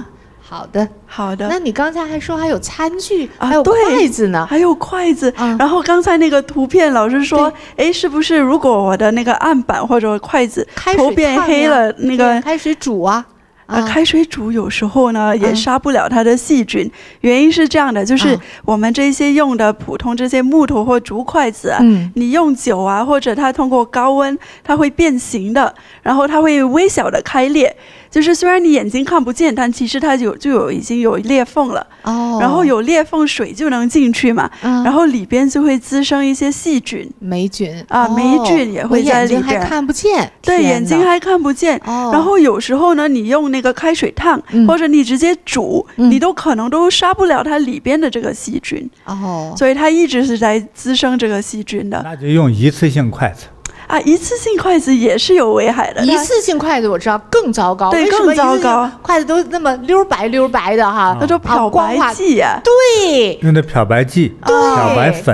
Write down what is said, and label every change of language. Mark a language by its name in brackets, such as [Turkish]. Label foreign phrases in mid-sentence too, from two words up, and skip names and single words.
[Chinese] 好的。那你剛才還說還有餐具，還有筷子呢？還有筷子。然後剛才那個圖片老師說，哎，是不是如果我的那個案板或者筷子頭變黑了，那個開水煮啊？開水煮有時候呢也殺不了它的細菌。原因是這樣的，就是我們這些用的普通這些木頭或竹筷子，你用久啊，或者它通過高溫，它會變形的，然後它會微小的開裂。就是虽然你眼睛看不見，但其實它已經有裂縫了。然後有裂縫，水就能進去嘛。然後裡邊就會滋生一些細菌、霉菌霉菌也會在裡邊。眼睛還看不見。對，眼睛還看不見。然後有時候呢，你用那個開水燙，或者你直接煮，你都可能都殺不了它裡邊的這個細菌。所以它一直是在滋生這個細菌的。那就用一次性筷子。一次性筷子也是有危害的。一次性筷子我知道更糟糕，对，更糟糕。筷子都那麼溜白的哈，那叫漂白劑呀。對，用的漂白劑、漂白粉